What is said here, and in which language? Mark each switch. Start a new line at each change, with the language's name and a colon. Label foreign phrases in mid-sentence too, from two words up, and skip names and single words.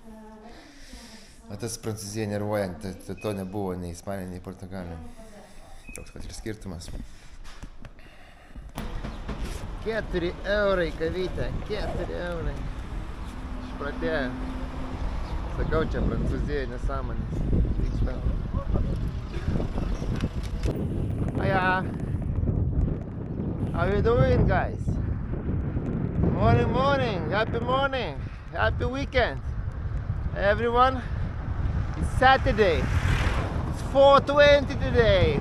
Lithuanian: O tas Prancūzija nervuojant, to nebuvo nei Ispanija, nei Portugalija. Toks pat ir skirtumas. 4 eurai kavytė, 4 eurai. Išpratėjo. Sakau, čia Prancūzija nesąmonės. Vyksta.
English: Hiya. How you doing, guys? Morning, happy morning, happy weekend, everyone. It's Saturday. It's 4:20 today.